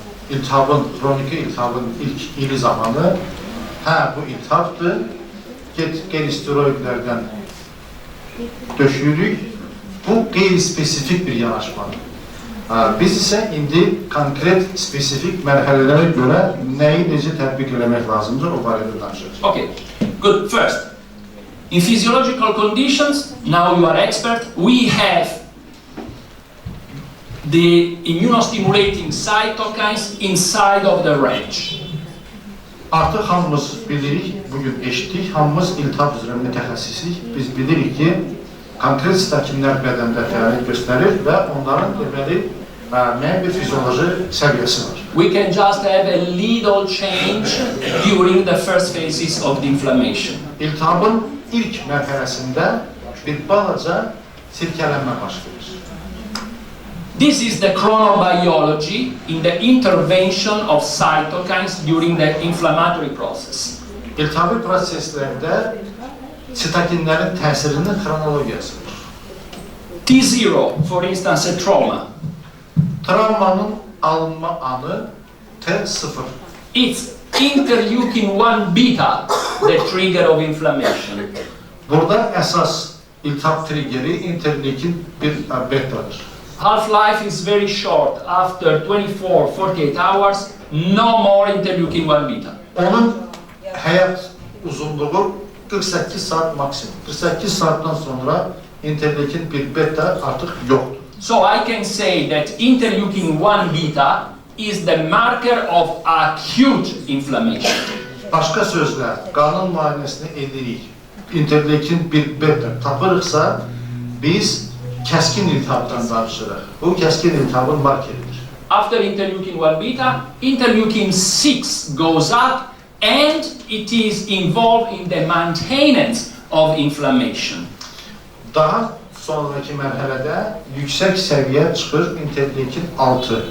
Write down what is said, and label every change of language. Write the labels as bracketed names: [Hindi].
[Azerbaijani] İltihabın, kronik iltihabın ilk ili zamanı, bu iltihabdır, gel-steroidlerden döşüyürük. Bu qeyri-spesifik bir yanaşmadır. Biz ise indi konkret, spesifik mərhələlərə görə nəyi necə tətbiq eləmək lazımdır, o barədə danışırıq. [English] Okay, good. First, in physiological conditions, now you are expert, we have the immunostimulating cytokines inside of the range. [Azerbaijani] Artıq hamımız bilirik, bugün eşitdik, hamımız iltihab üzrə mütəxəssislik. Biz bilirik ki, konkret sitokinlər bədəndə fəaliyyət göstərir və onların deməli müəyyən bir fizioloji səviyyəsi var. [English] We can just have a little change during the first phases of the inflammation. [Azerbaijani] İltihabın ilk mərhələsində bir balaca sirkələnmə baş verir. [English] This is the chronobiology in the intervention of cytokines during the inflammatory process. [Azerbaijani] İltihabi proseslərdə sitokinlərin təsirinin xronologiyasıdır. [English] T0, for instance, a trauma. [Azerbaijani] Travmanın alınma anı T0. [English] It's interleukin-1 beta, the trigger of inflammation. [Azerbaijani] Burada əsas iltihab triggeri interleukin 1 betadır. [English] Half-life is very short. After 24-48 hours, no more interleukin-1 beta. [Azerbaijani] Onun həyat uzunluğu 48 saat maksimum. 48 saatdan sonra interleukin 1 beta artıq yoxdur. [English] So I can say that interleukin-1 beta is the marker of acute inflammation. [Azerbaijani] Başqa sözlə, qanın müayinəsini edirik. Interleukin 1 beta tapırıqsa, biz kəskin iltihabdan danışırıq. Bu kəskin iltihabın markeridir. [English] After interleukin-1 beta, interleukin-6 goes up and it is involved in the maintenance of inflammation. [Azerbaijani] Daha sonraki mərhələdə yüksək səviyyə çıxır interleukin 6.